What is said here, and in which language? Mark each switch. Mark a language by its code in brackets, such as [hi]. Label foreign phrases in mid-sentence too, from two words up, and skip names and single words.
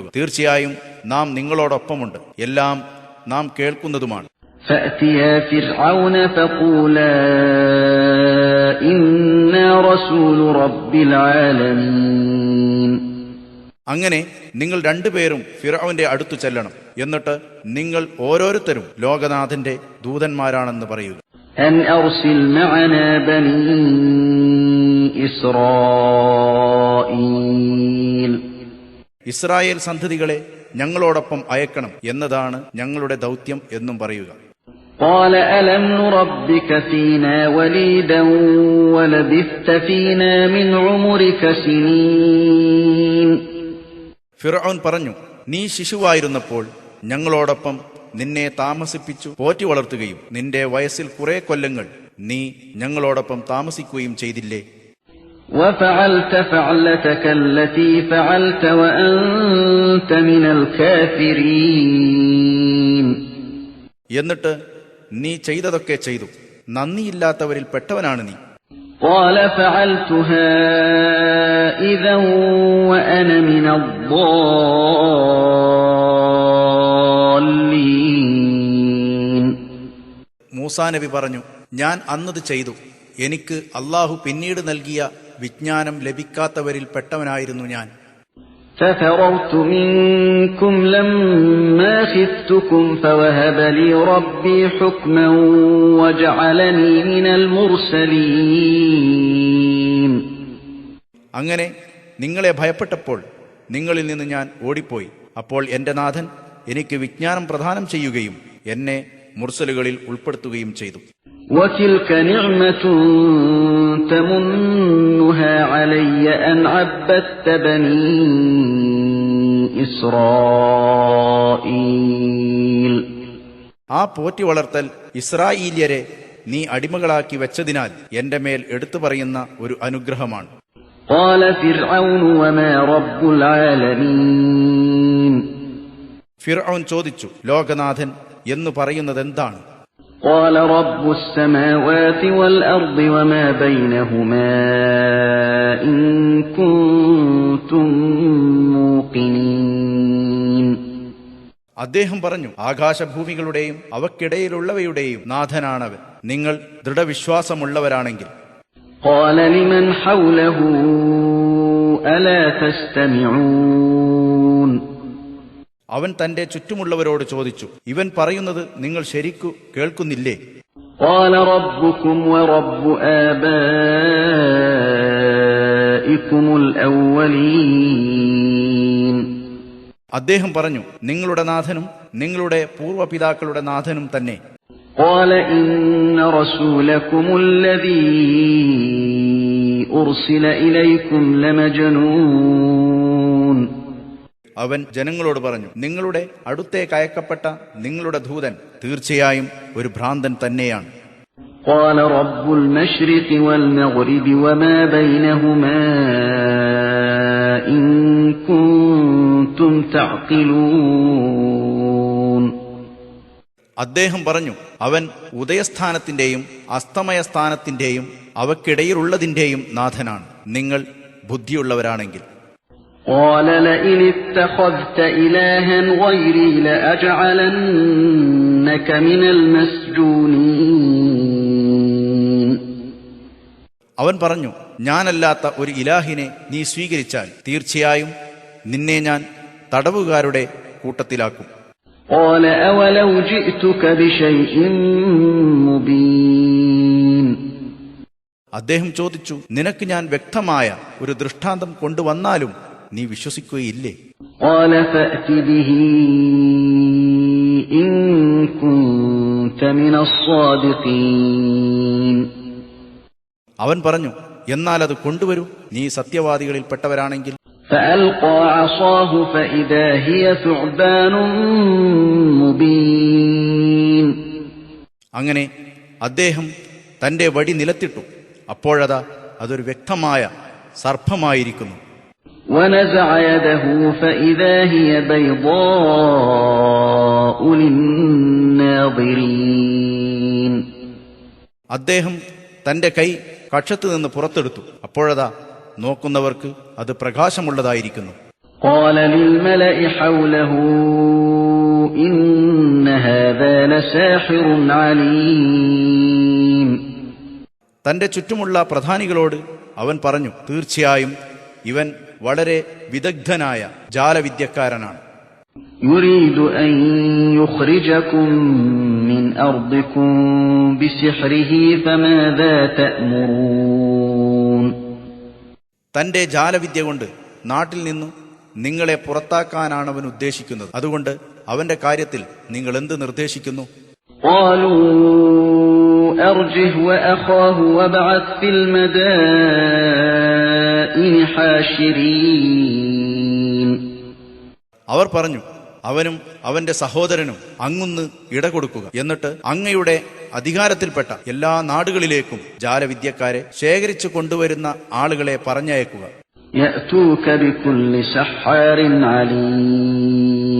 [ml] തീർച്ചയായും നാം നിങ്ങളോടൊപ്പമുണ്ട്. എല്ലാം നാം കേൾക്കുന്നതുമാണ്. [ar] فأتيا فرعون فقولا إنا رسول رب العالمين. [ml] അങ്ങനെ നിങ്ങൾ രണ്ടുപേരും ഫിർഔന്റെ അടുത്തു ചെല്ലണം. എന്നിട്ട് നിങ്ങൾ ഓരോരുത്തരും ലോകനാഥന്റെ ദൂതന്മാരാണെന്ന് പറയുക. [ar] أن أرسل معنا بني إسرائيل. [ml] ഇസ്രായേൽ സന്തതികളെ ഞങ്ങളോടൊപ്പം അയക്കണം എന്നതാണ് ഞങ്ങളുടെ ദൗത്യം എന്നും പറയുക. [ar] قال ألم نربك فينا وليدا ولبثت فينا من عمرك سنين. [ml] ഫിർഔൻ പറഞ്ഞു, നീ ശിശുവായിരുന്നപ്പോൾ ഞങ്ങളോടൊപ്പം നിന്നെ താമസിപ്പിച്ചു പോറ്റി വളർത്തുകയും നിന്റെ വയസ്സിൽ കുറെ കൊല്ലങ്ങൾ നീ ഞങ്ങളോടൊപ്പം താമസിക്കുകയും ചെയ്തില്ലേ? [ar] وفعلت فعلتك التي فعلت وأنت من الكافرين. [ml] എന്നിട്ട് നീ ചെയ്തതൊക്കെ ചെയ്തു, നന്ദിയില്ലാത്തവരിൽ പെട്ടവനാണ് നീ. [ar] قال فعلتها إذا وأنا من الضالين. [ml] മൂസാ നബി പറഞ്ഞു, ഞാൻ അന്നത് ചെയ്തു, എനിക്ക് അള്ളാഹു പിന്നീട് നൽകിയ വിജ്ഞാനം ലഭിക്കാത്തവരിൽ പെട്ടവനായിരുന്നു ഞാൻ. [ar] ففررت منكم لما خفتكم فوهب لي ربي حكما وجعلني من المرسلين. [ml] അങ്ങനെ നിങ്ങളെ ഭയപ്പെട്ടപ്പോൾ നിങ്ങളിൽ നിന്ന് ഞാൻ ഓടിപ്പോയി. അപ്പോൾ എന്റെ നാഥൻ എനിക്ക് വിജ്ഞാനം പ്രദാനം ചെയ്യുകയും എന്നെ മുർസലുകളിൽ ഉൾപ്പെടുത്തുകയും ചെയ്തു. [ar] وتلك نعمة تمنها علي أن عبدت بني إسرائيل. [ml] ആ പോറ്റി വളർത്തൽ ഇസ്രായേല്യരെ നീ അടിമകളാക്കി വെച്ചതിനാൽ എന്റെ മേൽ എടുത്തു പറയുന്ന ഒരു അനുഗ്രഹമാണ്. [ar] قال فرعون وما رب العالمين. [ml] ഫിർഔൻ ചോദിച്ചു, ലോകനാഥൻ എന്ന് പറയുന്നത് എന്താണ്? [ar] قال رب السماوات والأرض وما بينهما إن كنتم موقنين. [ml] അദ്ദേഹം പറഞ്ഞു, ആകാശഭൂമികളുടെയും അവക്കിടയിലുള്ളവയുടെയും നാഥനാണവൻ, നിങ്ങൾ ദൃഢവിശ്വാസമുള്ളവരാണെങ്കിൽ. [ar] قال لمن حوله ألا تستمعون. [ml] അവൻ തന്റെ ചുറ്റുമുള്ളവരോട് ചോദിച്ചു, ഇവൻ പറയുന്നത് നിങ്ങൾ ശരിക്കു കേൾക്കുന്നില്ലേ? [ar] قال ربكم ورب آبائكم الأولين. [ml] അദ്ദേഹം പറഞ്ഞു, നിങ്ങളുടെ നാഥനും നിങ്ങളുടെ പൂർവ്വപിതാക്കളുടെ നാഥനും തന്നെ. [ar] قال إن رسولكم الذي أرسل إليكم لمجنون. [ml] അവൻ ജനങ്ങളോട് പറഞ്ഞു, നിങ്ങളുടെ അടുത്തേക്ക് അയക്കപ്പെട്ട നിങ്ങളുടെ ദൂതൻ തീർച്ചയായും ഒരു ഭ്രാന്തൻ തന്നെയാണ്. [ar] قال رب المشرق والمغرب وما بينهما إن كنتم تعقلون. [ml] അദ്ദേഹം പറഞ്ഞു, അവൻ ഉദയസ്ഥാനത്തിന്റെയും അസ്തമയസ്ഥാനത്തിന്റെയും അവക്കിടയിലുള്ളതിന്റെയും നാഥനാണ്, നിങ്ങൾ ബുദ്ധിയുള്ളവരാണെങ്കിൽ. [ar] قال لئن اتخذت إلها غيري لأجعلنك من المسجونين. [ml] അവൻ പറഞ്ഞു, ഞാനല്ലാത്ത ഒരു ഇലാഹിനെ നീ സ്വീകരിച്ചാൽ തീർച്ചയായും നിന്നെ ഞാൻ തടവുകാരുടെ കൂട്ടത്തിലാക്കും. [ar] قال أولو جئتك بشيء مبين. [ml] അദ്ദേഹം ചോദിച്ചു, നിനക്ക് ഞാൻ വ്യക്തമായ ഒരു ദൃഷ്ടാന്തം കൊണ്ടുവന്നാലും നീ വിശ്വസിക്കുകയില്ലേ? [ar] قال فأت به إن كنت من الصادقين. [ml] അവൻ പറഞ്ഞു, എന്നാൽ അത് കൊണ്ടുവരൂ, നീ സത്യവാദികളിൽ പെട്ടവരാണെങ്കിൽ. [ar] فألقى عصاه فإذا هي ثعبان مبين. [ml] അങ്ങനെ അദ്ദേഹം തന്റെ വടി നിലത്തിട്ടു, അപ്പോഴതാ അതൊരു വ്യക്തമായ സർപ്പമായിരിക്കുന്നു. [ar] ونزع يده فإذا هي بيضاء للناظرين. [ml] അദ്ദേഹം തന്റെ കൈ കക്ഷത്ത് നിന്ന് പുറത്തെടുത്തു, അപ്പോഴതാ നോക്കുന്നവർക്ക് അത് പ്രകാശമുള്ളതായിരിക്കുന്നു. [ar] قال للملأ حوله إن هذا لساحر عليم. [ml] തന്റെ ചുറ്റുമുള്ള പ്രധാനികളോട് അവൻ പറഞ്ഞു, തീർച്ചയായും ഇവൻ വളരെ വിദഗ്ധനായ ജാലവിദ്യക്കാരനാണ്. [ar] يريد أن يخرجكم من أرضكم بسحره فماذا تأمرون. [ml] തന്റെ ജാലവിദ്യ കൊണ്ട് നാട്ടിൽ നിന്നു നിങ്ങളെ പുറത്താക്കാനാണ് അവൻ ഉദ്ദേശിക്കുന്നത്. അതുകൊണ്ട് അവന്റെ കാര്യത്തിൽ നിങ്ങൾ എന്ത് നിർദ്ദേശിക്കുന്നു? [ar] قالوا أرجه وأخاه وابعث في المدائن حاشرين. [ml] അവർ പറഞ്ഞു, അവനും അവന്റെ സഹോദരനും അങ്ങുന്ന് ഇടകൊടുക്കുക. എന്നിട്ട് അങ്ങയുടെ അധികാരത്തിൽപ്പെട്ട എല്ലാ നാടുകളിലേക്കും ജാലവിദ്യക്കാരെ ശേഖരിച്ചു കൊണ്ടുവരുന്ന ആളുകളെ പറഞ്ഞയക്കുക. [ar] يأتوك بكل سحار عليم.